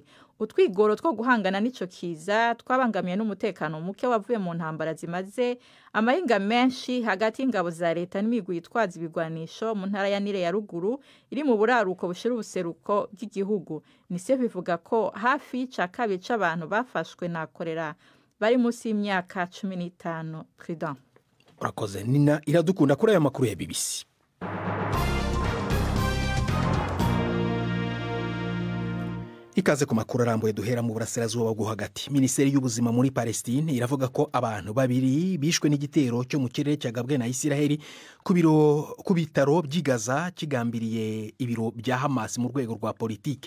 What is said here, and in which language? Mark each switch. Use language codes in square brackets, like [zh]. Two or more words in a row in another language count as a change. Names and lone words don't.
[rn] Utwigoro two guhangana n'ico kiza twabangamiye n'umutekano muke wavuye mu ntambara zimaze amahinga menshi hagati y'ingabo za leta n'imigwi yitwaza ibigwanisho mu ntara ya Nile ya ruguru iri mu buraruko bushira ubuseruko bw'igihugu. UNICEF ivuga ko hafi y'icakabi c'abantu bafashwe na kolera bari munsi y'imyaka 15. Prudent. Urakoze Nina, iradukunda kuri aya makuru ya BBC. [rw] Ikaze ku makuru arambuye duhera mu burasirazuba bwo hagati. Minisiteri y'ubuzima muri Palestine iravuga ko abantu babiri bishwe n'igitero cyo mu kirere cyagabwe na Isiraheli ku bitaro by'i Gaza kigambiriye ibiro bya Hamas mu rwego rwa politiki.